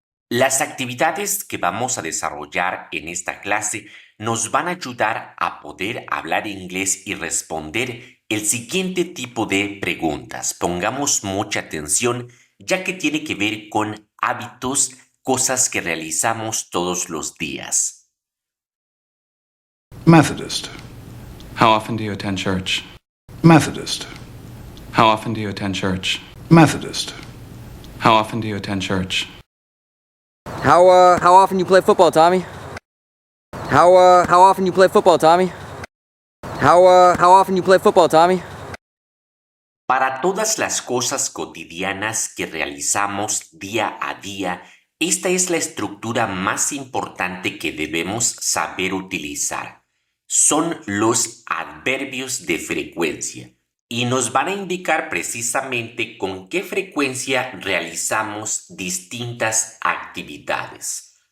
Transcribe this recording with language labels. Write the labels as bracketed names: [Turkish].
[Spanish] Las actividades que vamos a desarrollar en esta clase nos van a ayudar a poder hablar inglés y responder el siguiente tipo de preguntas. Pongamos mucha atención ya que tiene que ver con hábitos, cosas que realizamos todos los días. [English] Methodist. How often do you attend church? Methodist. How often do you attend church? Methodist. How often do you attend church? How often you play football, Tommy? How often you play football, Tommy? How often you play football, Tommy? [Spanish] Para todas las cosas cotidianas que realizamos día a día, esta es la estructura más importante que debemos saber utilizar. Son los adverbios de frecuencia y nos van a indicar precisamente con qué frecuencia realizamos distintas actividades.